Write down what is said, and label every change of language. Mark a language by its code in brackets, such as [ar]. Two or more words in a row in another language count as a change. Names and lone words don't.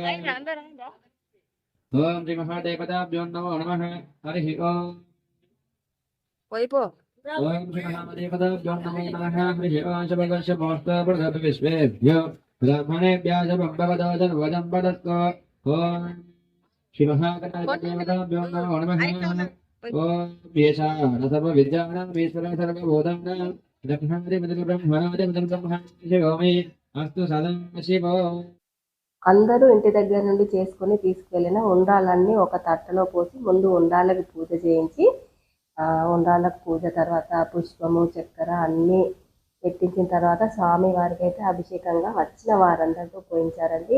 [sa] ॐ श्रीमहादेवताभ्यो नमो नमः हरिः ओम् ॐ श्रीमहादेवताभ्यो नमो नमः हरिः ओम् शपकस्य मोष्टप्रदविश्वेभ्यो ब्राह्मणेभ्यः शपम्भवतो सर्वजं वदत्को ॐ श्रीमहागणपतिदेवताभ्यो नमो नमः ॐ येषां सर्वविद्यानामीश्वरः सर्वभूतानां ब्रह्मादिपतिर्ब्रह्मादिपतिर्ब्रह्मा शिवोमि अस्तु सदा शिवो [te] అందరూ ఇంటి దగ్గర నుండి చేసుకొని తీసుకువెళ్ళిన ఉండ్రాలన్నీ ఒక తట్టలో పోసి ముందు ఉండ్రాలకి పూజ చేయించి ఉండ్రాలకు పూజ తర్వాత పుష్పము చక్కెర అన్నీ పెట్టించిన తర్వాత స్వామి వారికి అయితే అభిషేకంగా వచ్చిన వారందరితో పోయించారండి.